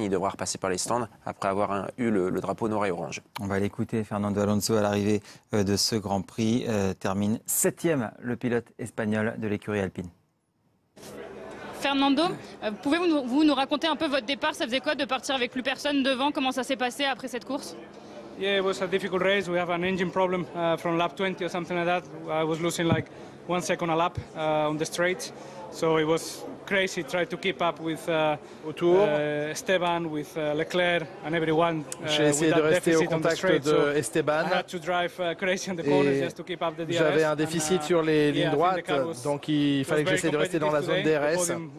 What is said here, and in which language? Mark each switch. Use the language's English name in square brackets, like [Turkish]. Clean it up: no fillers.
[French] Il devra repasser par les stands après avoir eu le drapeau noir et orange. On va l'écouter. Fernando Alonso à l'arrivée de ce Grand Prix termine 7e, le pilote espagnol de l'écurie alpine. Fernando, pouvez-vous nous raconter un peu votre départ? Ça faisait quoi de partir avec plus personne devant? Comment ça s'est passé après cette course? [English] Yeah, it was a difficult race. We have an engine problem from lap 20 or something like that. I was losing like 1 second a lap on the straight. So it was crazy. Tried to keep up with Esteban, with Leclerc and everyone. [French] J'ai essayé de rester au contact de Esteban. [English] I had to drive crazy on the corners just to keep up the DRS. [French] J'avais un déficit sur les lignes droites, donc il fallait que j'essaie de rester dans la zone DRS.